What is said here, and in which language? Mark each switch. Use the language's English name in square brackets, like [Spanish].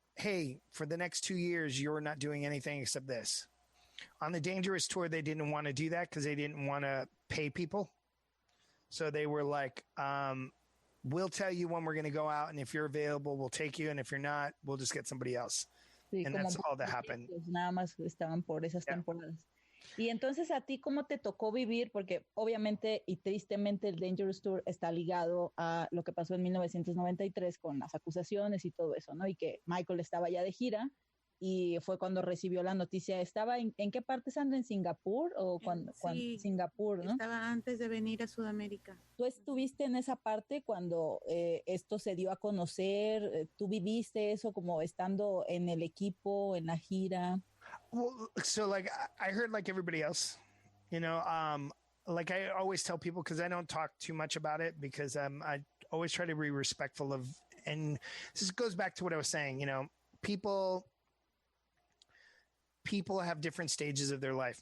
[English] Hey, for the next 2 years, you're not doing anything except this. On the Dangerous Tour, they didn't want to do that because they didn't want to pay people. So they were like, we'll tell you when we're going to go out, and if you're available, we'll take you, and if you're not, we'll just get somebody else. [Spanish] Sí, [English] and that's all that happened. [Spanish] Nada más estaban por esas temporadas. Y entonces a ti, ¿cómo te tocó vivir? Porque obviamente y tristemente el Dangerous Tour está ligado a lo que pasó en 1993 con las acusaciones y todo eso, ¿no? Y que Michael estaba ya de gira y fue cuando recibió la noticia. ¿Estaba en qué parte estando? ¿En Singapur? O cuando Singapur, ¿no? Estaba antes de venir a Sudamérica. ¿Tú estuviste en esa parte cuando esto se dio a conocer? ¿Tú viviste eso como estando en el equipo, en la gira? [English] Well, so like I heard like everybody else, you know, like I always tell people, because I don't talk too much about it, because I always try to be respectful of, and this goes back to what I was saying, you know, people have different stages of their life.